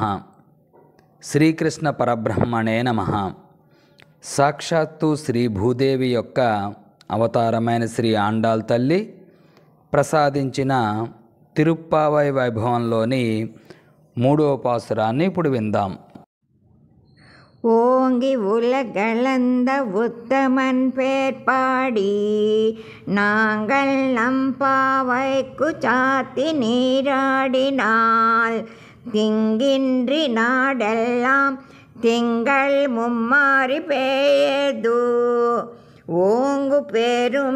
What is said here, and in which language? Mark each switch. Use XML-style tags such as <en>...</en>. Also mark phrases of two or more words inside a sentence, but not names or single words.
<sa>శ్రీకృష్ణ పరబ్రహ్మణే నమః.</sa> <te>సాక్షాత్తు శ్రీ భూదేవి యొక్క అవతారమైన శ్రీ ఆండాళ్ తల్లి ప్రసాదించిన తిరుప్పావై వైభవంలోని 3వ పాసురాన్ని ఇప్పుడు విందాం.</te> <ta>ஓங்கி உலகளந்த உத்தமன் பேர் பாடி நாங்கள் நம்பாவைக்கு சாத்தி நீராடினால் திங்கின்றி நாடெல்லாம் திங்கள் மும்மாறி பெய்யது ஓங்கு பெரும்</ta>